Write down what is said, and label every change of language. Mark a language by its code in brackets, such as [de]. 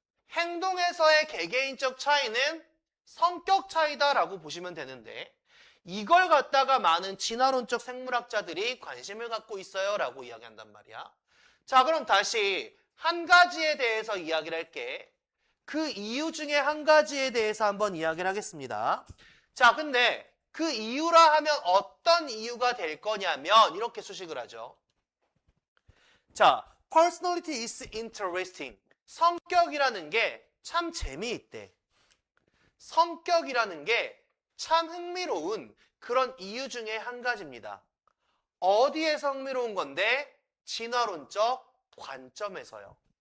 [ko] 행동에서의 개개인적 차이는 성격 차이다라고 보시면 되는데 이걸 갖다가 많은 진화론적 생물학자들이 관심을 갖고 있어요 라고 이야기한단 말이야. 자, 그럼 다시 한 가지에 대해서 이야기를 할게. 그 이유 중에 한 가지에 대해서 한번 이야기를 하겠습니다. 자, 근데 그 이유라 하면 어떤 이유가 될 거냐면 이렇게 수식을 하죠. [en] 자, personality is interesting. [ko] 성격이라는 게 참 재미있대. 성격이라는 게 참 흥미로운 그런 이유 중에 한 가지입니다. 어디에서 흥미로운 건데? 진화론적 관점에서요.